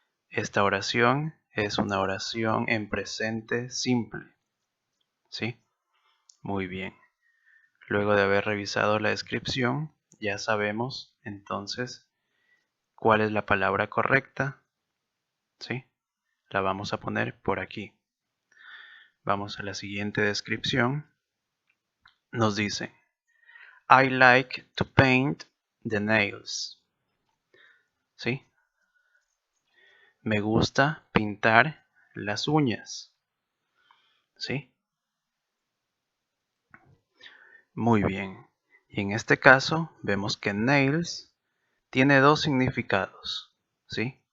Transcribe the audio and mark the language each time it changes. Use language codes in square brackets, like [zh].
[es] Esta oración es una oración en presente simple, ¿sí? Muy bien. Luego de haber revisado la descripción, ya sabemos entonces cuál es la palabra correcta, ¿sí? La vamos a poner por aquí. Vamos a la siguiente descripción. Nos dice, [en] I like to paint the nails. [es] ¿Sí? Me gusta pintar las uñas. ¿Sí? Muy bien. Y en este caso vemos que nails tiene dos significados. ¿Sí?